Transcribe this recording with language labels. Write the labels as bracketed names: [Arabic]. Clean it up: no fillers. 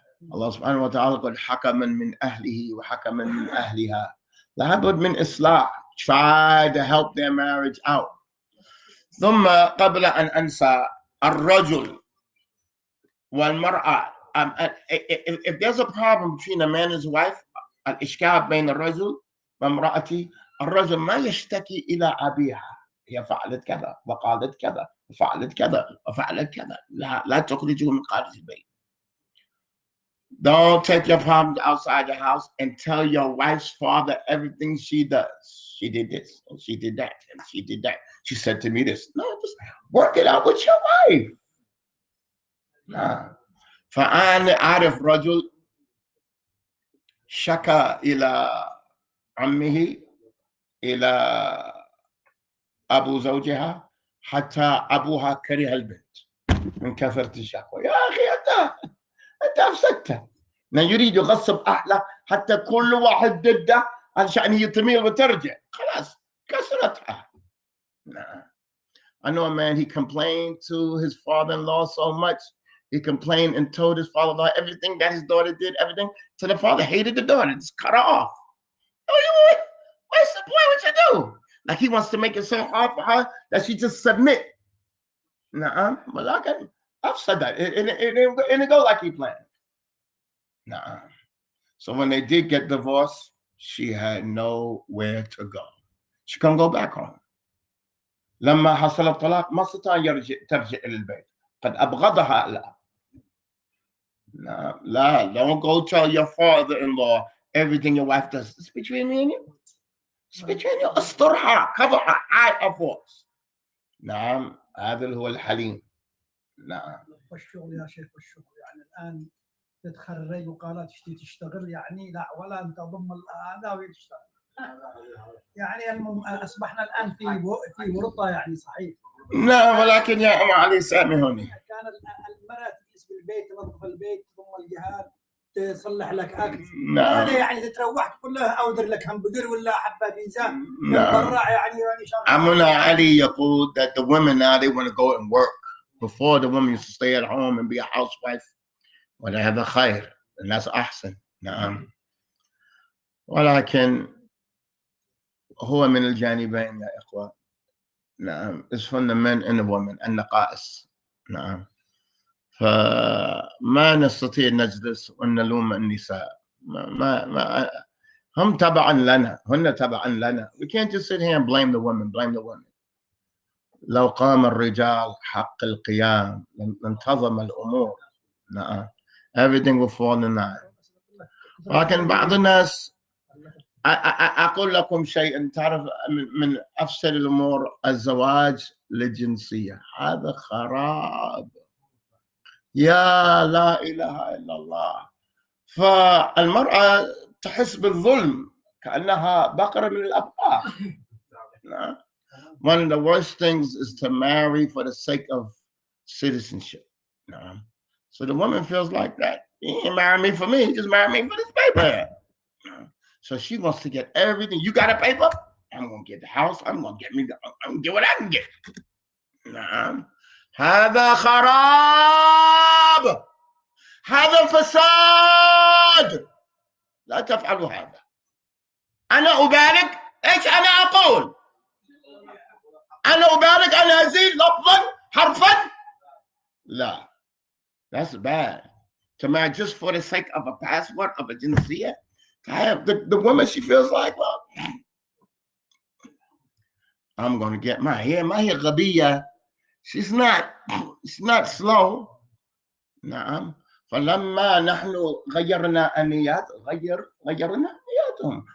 [Arabic] Allah subhanahu wa ta'ala قال حكما من أهله وحكما من أهلها. لابد من إصلاح. [English] Try to help their marriage out. [Arabic] ثم قبل أن أنسى الرجل والمرأة. [English] If there's a problem between a man and his wife, [Arabic] الإشكال بين الرجل وامرأته, الرجل ما يشتكي إلى أبيها. هي فعلت كذا وقالت كذا وفعلت كذا وفعلت كذا. لا تخرجوا من خارج البيت. [English] Don't take your problems outside the house and tell your wife's father everything she does. She did this and she did that and she did that. She said to me this. No, just work it out with your wife. Nah. [Arabic] فأنا أعرف رجل شكا إلى عمه إلى أبو زوجها حتى أبوها كره البنت من كثرة الشكوى. يا أخي أنت أفسدته. يريد يغصب أهله حتى كل واحد ضده علشان هي تميل وترجع. خلاص كسرتها. [English] Nah. I know a man, he complained to his father-in-law so much. He complained and told his father-in-law everything that his daughter did, everything. So the father hated the daughter, just cut her off. Oh, what's the point? What you do? Like he wants to make it so hard for her that she just submit. Nah, well, I've said that. It didn't go like he planned. Nah. So when they did get divorced, she had nowhere to go. She couldn't go back home. [Arabic] لما حصل الطلاق ما استطاع ترجع إلى البيت، قد أبغضها الآن. لا, [English] don't go tell your father-in-law everything your wife does. It's between me and you. It's between you. [Arabic] استرها, [English] cover her, hide her faults. [Arabic] نعم، هذا هو الحليم. نعم. والشغل يا شيخ، والشغل يعني الآن تتخرج وقالت تشتغل، يعني لا، ولا أنت ضم هذا وتشتغل. يعني أصبحنا الآن في ورطة يعني، صحيح. نعم، ولكن يا أم علي سامحوني. كان المرأة تجلس بالبيت، تنظف البيت، تضم الجهاز، تصلح لك أكل. نعم. هذا يعني تروح تقول له أودر لك همبرجر ولا حبة بيتزا من برا يعني. عمنا علي يقول [English] that the women now they want to go and work. Before the woman used to stay at home and be a housewife. [Arabic] وهذا خير، الناس أحسن. نعم. ولكن هو من الجانبين يا إخوة. نعم. [English] It's from the men and the women [Arabic] النقائص. نعم. فما نستطيع نجلس ونلوم النساء. ما هم تبعا لنا، هن تبعا لنا. [English] We can't just sit here and blame the women. [Arabic] لو قام الرجال حق القيام لانتظم الأمور. نعم. [English] Everything will fall in line. [Arabic] لكن بعض الناس، أقول لكم شيء، تعرف من أفسد الأمور الزواج للجنسية. هذا خراب. يا لا إله إلا الله. فالمرأة تحس بالظلم كأنها بقرة من الأبقار. [English] One of the worst things is to marry for the sake of citizenship. So the woman feels like that. He ain't marry me for me. He just married me for this paper. So she wants to get everything. You got a paper? I'm going to get the house. I'm going to get what I can get. [Arabic] هذا خراب. هذا فساد. لا تفعلوا هذا. أنا أبارك. إيش أنا أقول؟ أنا أبارك، أنا أزيد لفظا حرفا. لا. [English] That's bad. To marry just for the sake of a passport of a jinsiyah. The woman, she feels like, well, I'm going to get my hair. My hair [Arabic] غبية. [English] She's not slow. [Arabic] نعم. فلما نحن غيرنا النيات غيرنا نياتهم.